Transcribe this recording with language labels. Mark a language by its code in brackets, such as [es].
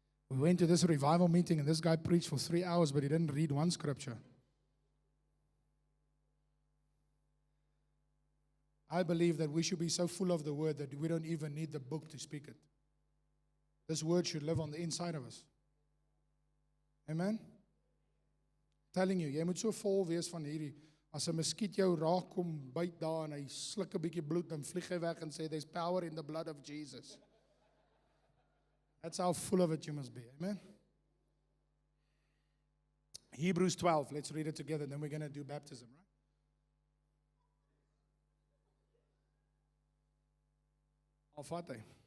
[en] We went to this revival meeting and this guy preached for 3 hours, but he didn't read one scripture. I believe that we should be so full of the word that we don't even need the book to speak it. This word should live on the inside of us. Amen? Telling you, [af] jy moet so vol wees van hierdie, as 'n muskiet jou raak kom byt daar en hy sluk 'n bietjie bloed, dan vlieg hy weg en sê [en] there's power in the blood of Jesus. That's how full of it you must be. Amen? Hebrews 12. Let's read it together. Then we're going to do baptism, right? [af] Al vat hy.